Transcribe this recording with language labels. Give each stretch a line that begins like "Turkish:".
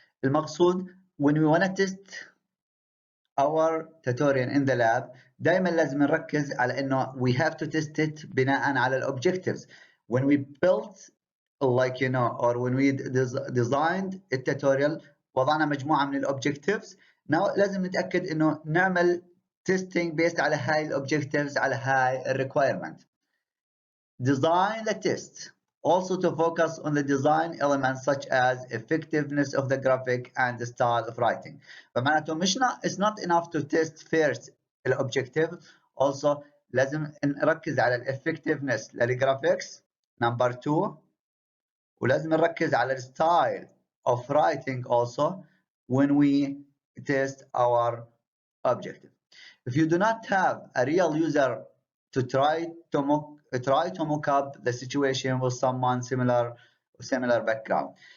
English: المقصود, when we want to test our tutorial in the lab,
Arabic: دائما لازم نركز على انه
English: we have to test it
Arabic: بناء على
English: objectives. When we built, like or when we designed a tutorial,
Arabic: وضعنا مجموعة من
English: objectives.
Arabic: Now لازم نتأكد انه نعمل
English: testing based
Arabic: على هاي objectives, على هاي requirement.
English: Design the test. Also to focus on the design elements such as effectiveness of the graphic and the style of writing. فمعناته it's not enough to test first the objective.
Arabic: Also لازم نركز على effectiveness للgraphics.
English: Number 2.
Arabic: ولازم نركز على
English: style of writing also when we test our objective. If you do not have a real user to try to mock up the situation with someone similar background.